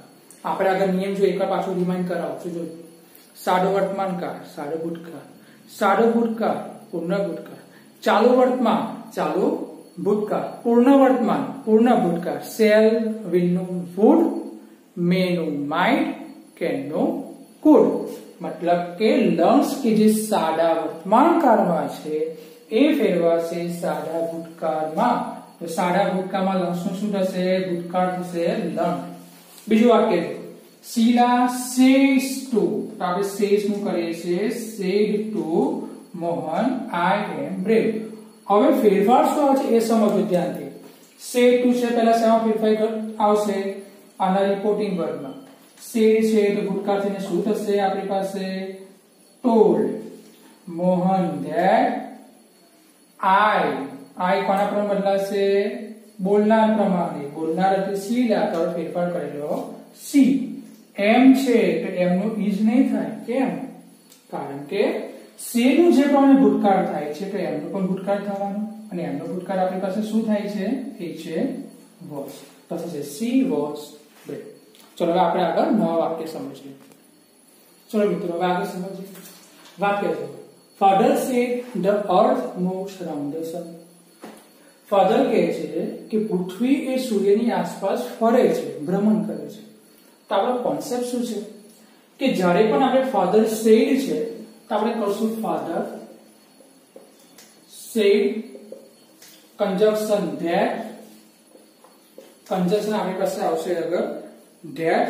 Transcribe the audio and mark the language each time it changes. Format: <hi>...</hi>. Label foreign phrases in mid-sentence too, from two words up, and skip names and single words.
<gu>આપણે આગળ નિયમ જો એકવાર પાછું રિમાઇન્ડ કરાવું છું, જો સાદો વર્તમાનકાળ સાદો ભૂતકાળ, સાદો ભૂતકાળ પૂર્ણ ભૂતકાળ, ચાલુ વર્તમાન ચાલુ ભૂતકાળ, પૂર્ણ વર્તમાન પૂર્ણ ભૂતકાળ,</gu> <en>shall will</en> <gu>નું વુડ, મે નું માઇટ, કેન નું કુડ। મતલબ કે લર્ન્સ કે જે સાદા વર્તમાનકાળમાં છે એ ફેરવાશે સાદા ભૂતકાળમાં। તો સાદા ભૂતકાળમાં લર્ન્સ નું શું થશે? ભૂતકાળ થશે લર્ન। બીજું વાક્ય છે Sheila</gu> <en>says to,</en> <gu>તો આપણે says નું કરીએ છીએ,</gu> <en>said to Mohan, I am brave।</en> <gu>હવે ફેરફાર શું આવે છે એ સમજો ધ્યાનથી।</gu> <en>said to</en> <gu>છે પહેલા શેમાં ફેરફાર આવશે? આના રિપોર્ટિંગ વર્બમાં। said છે તો ભૂતકાળ થઈને શું થશે આપણી પાસે?</gu> <en>told Mohan that I</en> <gu>કોના પ્રમાણે બદલાશે? બોલનાર પ્રમાણે। બોલનાર એટલે શીલા, તો ફેરફાર કરેલો she। એમ છે તો એમનું is નહીં થાય, કેમ? કારણ કે she નું જે પ્રમાણે ભૂતકાળ થાય છે તો એમનું પણ ભૂતકાળ થવાનું, અને એમનો ભૂતકાળ આપણી પાસે શું થાય છે? એ છે was। તો થશે</gu> <en>she was brave।</en> <gu>ચલો હવે આપણે આગળ નવા વાક્ય સમજીએ। ચલો મિત્રો હવે આગળ સમજીએ વાક્ય છે</gu> <en>Father said the earth moves around the sun.</en> <gu>ફાધર કહે છે કે પૃથ્વી એ સૂર્યની આસપાસ ફરે છે, ભ્રમણ કરે છે. તો આપણો કોન્સેપ્ટ શું છે કે જ્યારે પણ આપણે</gu> <en>father said</en> <gu>છે તો આપણે કરશું</gu> <en>father said conjunction that,</en> <gu>કંજક્શન આપણી પાસે આવશે આગળ ધેટ.</gu>